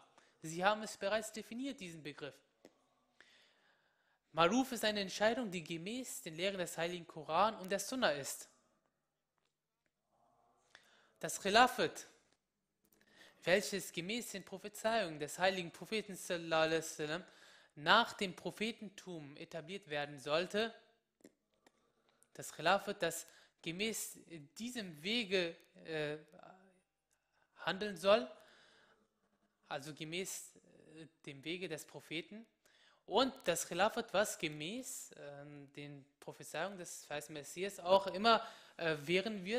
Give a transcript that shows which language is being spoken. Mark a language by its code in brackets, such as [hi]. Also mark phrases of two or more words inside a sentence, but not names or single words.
[de] Sie haben es bereits definiert, diesen Begriff. Maruf ist eine Entscheidung, die gemäß den Lehren des Heiligen Koran und der Sunna ist. Das Khilafat, welches gemäß den Prophezeiungen des heiligen Propheten [ar] صلى الله عليه وسلم [de] nach dem Prophetentum etabliert werden sollte, das Khilafat, das gemäß diesem Wege handeln soll, also gemäß dem Wege des Propheten, Und das Khilafat, was gemäß den Prophezeiungen des verheißenen Messias auch immer währen wird.